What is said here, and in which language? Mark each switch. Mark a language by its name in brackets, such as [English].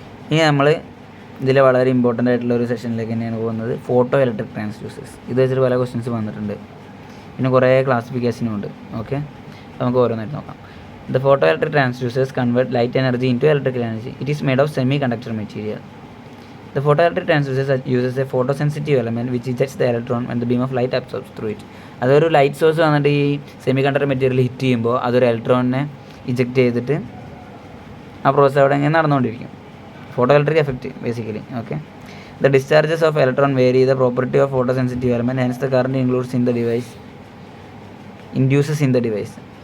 [Malayalam] ഇനി നമ്മൾ ഇതിൽ വളരെ ഇമ്പോർട്ടൻ്റ് ആയിട്ടുള്ള ഒരു സെഷനിലേക്ക് തന്നെയാണ് പോകുന്നത്, ഫോട്ടോ ഇലക്ട്രിക് ട്രാൻസ്ഡ്യൂസേഴ്സ്. ഇത് വെച്ചിട്ട് പല ക്വസ്റ്റ്യൻസ് വന്നിട്ടുണ്ട്, പിന്നെ കുറേ ക്ലാസിഫിക്കേഷനും ഉണ്ട്. [English] okay, [Malayalam] നമുക്ക് ഓരോന്നായിട്ട് നോക്കാം. [English] The photoelectric transducers convert light energy into electrical energy. It is made of semiconductor material. The photoelectric transducer uses a photosensitive element which ejects the electron when the beam of light absorbs through it. [Malayalam] അതൊരു light source വന്നിട്ട് ഈ semi conductor material hit ചെയ്യുമ്പോൾ അതൊരു ഇലക്ട്രോണിനെ eject ചെയ്തിട്ട് ആ process അവിടെ ഇങ്ങനെ നടന്നുകൊണ്ടിരിക്കും. [English] Photoelectric effect basically. Okay, the discharges of electron vary the property of photosensitive element, hence the current includes in the device induces in the device.